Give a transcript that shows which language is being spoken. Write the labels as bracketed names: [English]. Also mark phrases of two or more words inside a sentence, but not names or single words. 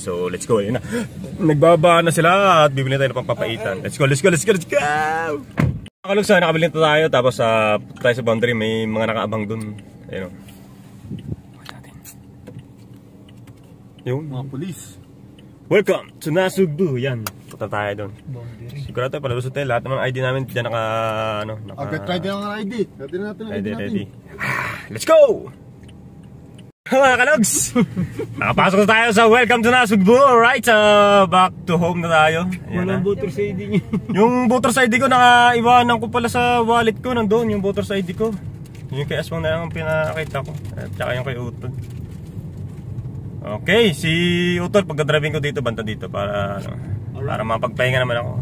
[English] So let's go. [Filipino] Ayun na, nagbaba na sila at bibili tayo ng pampapaitan. [English] Let's go. [Filipino] Kalagsa, nakabili na tayo tapos tayo sa boundary, may mga nakaabang dun. Ayun o. Yung mga pulis. [English] Welcome to Nasugbu. [Filipino] Yan, punta tayo doon. Boundary. Sigurado tayo, palalusot tayo. Lahat ng mga ID namin dyan naka, ano, naka... Try din ang ID. Try din natin ang ID natin. [English] Ready. Let's go! [Filipino] Mga kalogs! Nakapasok na tayo sa [English] Welcome to Nasugbu. Alright, back to home [Filipino] na tayo. Ayan na. Walang voter sa ID niyo. Yung [English] voter's ID [Filipino] ko, nakaiwanan ko pala sa wallet ko. Nandun yung [English] voter's ID [Filipino] ko. Yung kay Aswang na lang ang pinakita ko. At saka yung kay Utol. Okay, si Utol, pagka-driving ko dito, banta dito para, ano, para mapagpahinga naman ako.